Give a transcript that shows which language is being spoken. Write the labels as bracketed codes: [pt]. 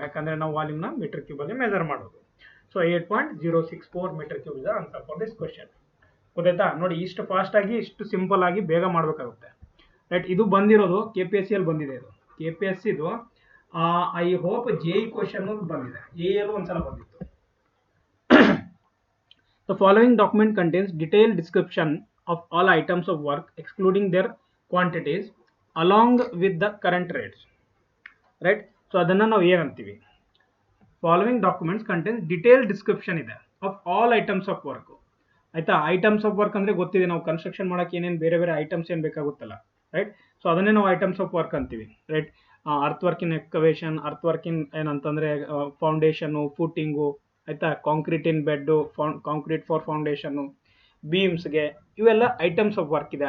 [kn] ಯಾಕಂದರೆ ನಾವು ವಾಲ್ಯೂಮ್ನ metre ಕ್ಯೂಬಲ್ಲಿ measure ಮಾಡೋದು. [en] So 8.064 metre cube is answer for this question. [kn] ಗೊತ್ತಾಯ್ತಾ ನೋಡಿ, ಇಷ್ಟು ಫಾಸ್ಟಾಗಿ ಇಷ್ಟು ಸಿಂಪಲ್ ಆಗಿ ಬೇಗ ಮಾಡಬೇಕಾಗುತ್ತೆ ರೈಟ್. ಇದು ಬಂದಿರೋದು KPSCಯಲ್ಲಿ ಬಂದಿದೆ. ಇದು KPSCದು ಐ ಹೋಪ್ JE ಕ್ವೆಶ್ಚನ್ ಬಂದಿದೆ, AEಯಲ್ಲೂ ಒಂದ್ಸಲ ಬಂದಿತ್ತು. [en] The following document contains detailed description of all items of work excluding their quantities along with the current rates. Right? So [kn] ಅದನ್ನು ನಾವು ಏನಂತೀವಿ, [en] following documents contains detailed description ಇದೆ of all items of work. [kn] ಆಯ್ತಾ, items of work ಅಂದರೆ ಗೊತ್ತಿದೆ, ನಾವು construction ಮಾಡೋಕ್ಕೆ ಏನೇನು ಬೇರೆ ಬೇರೆ ಐಟಮ್ಸ್ ಏನು ಬೇಕಾಗುತ್ತಲ್ಲ ರೈಟ್. ಸೊ ಅದನ್ನೇ ನಾವು ಐಟಮ್ಸ್ ಆಫ್ ವರ್ಕ್ ಅಂತೀವಿ right. Earth work in excavation, earth work in ಏನಂತಂದರೆ ಫೌಂಡೇಶನ್ನು, ಫೂಟಿಂಗು, ಆಯಿತಾ, concrete in bed, concrete for foundation, ಬೀಮ್ಸ್ಗೆ, ಇವೆಲ್ಲ ಐಟಮ್ಸ್ ಆಫ್ ವರ್ಕ್ ಇದೆ.